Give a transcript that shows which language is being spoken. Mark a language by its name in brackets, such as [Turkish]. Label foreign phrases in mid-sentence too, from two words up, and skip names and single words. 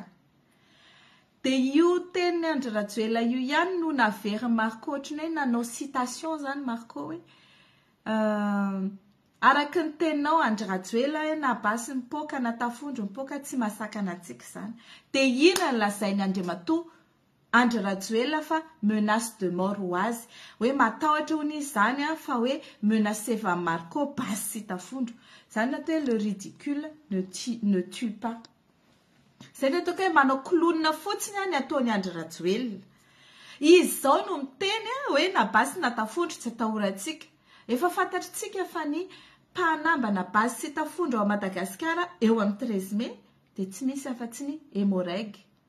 [Malagasy] Dia io teny Andry Rajoelina io ihany no navery Marco ohatrany hoe nanao citation zany Marco hoe araky ny teninao Andry Rajoelina hoe na basy mipoaka na tafondro mipoaka tsy masakana antsika zany. Dia ina ny lazainy Andriamatoa Andry Rajoelina fa [French] menace de mort [Malagasy] ho azy, hoe matahotra ho izy zany fa hoe menaceva Marco basy sy tafondro. Zany natao hoe [French] le ridicule ne tue pas. [Malagasy] Izay ny ataoko hoe manao clown fotsiny ny ataony Andry Rajoelina. Izy zao no miteny hoe na basy na tafondro tsy atahorantsika. Efa fantatritsika fa ny mpanambana basy sy tafondro ao Madagasikara eo amin'ny 13 mai dia tsy misy afa-tsy ny hémorragie.